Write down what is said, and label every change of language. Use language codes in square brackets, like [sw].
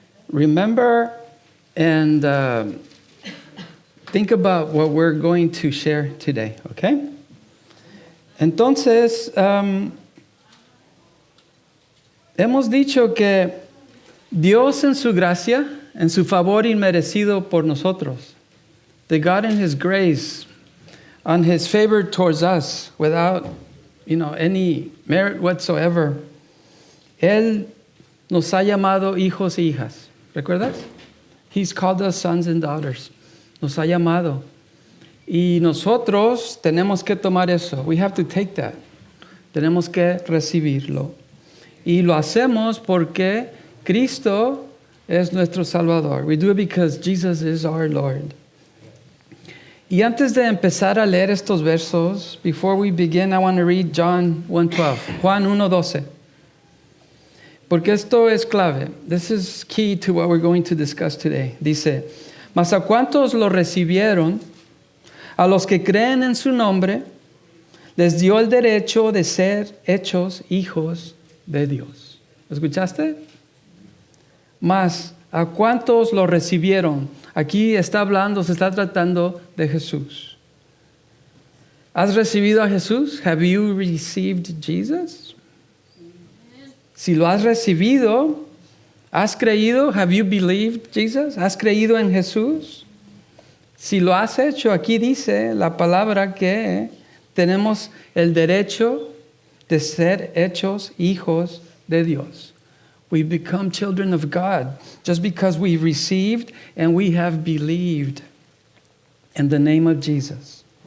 [en] Remember and think about what we're going to share today, [es] ¿ok? Entonces, hemos dicho que Dios en su gracia, en su favor inmerecido por nosotros, [en] that God in His grace, on His favor towards us, without, any merit whatsoever, [es] Él nos ha llamado hijos y hijas. ¿Recuerdas? [en] He's called us sons and daughters. [es] Nos ha llamado. Y nosotros tenemos que tomar eso. [en] We have to take that. [es] Tenemos que recibirlo. Y lo hacemos porque Cristo es nuestro Salvador. [en] We do it because Jesus is our Lord. [es] Y antes de empezar a leer estos versos, [en] before we begin, I want to read John 1:12. [es] Juan 1:12. Porque esto es clave. [en] This is key to what we're going to discuss today. [es] Dice, mas a cuantos lo recibieron, a los que creen en su nombre, les dio el derecho de ser hechos hijos de Dios. ¿Escuchaste? Mas a cuantos lo recibieron. Aquí está hablando, se está tratando de Jesús. ¿Has recibido a Jesús? [en] Have you received Jesus? [es] Si lo has recibido, ¿has creído? [en] Have you believed Jesus? [es] ¿Has creído en Jesús? Si lo has hecho, aquí dice la palabra que tenemos el derecho de ser hechos hijos de Dios. [en] We become children of God just because we received and we have believed in the name of Jesus.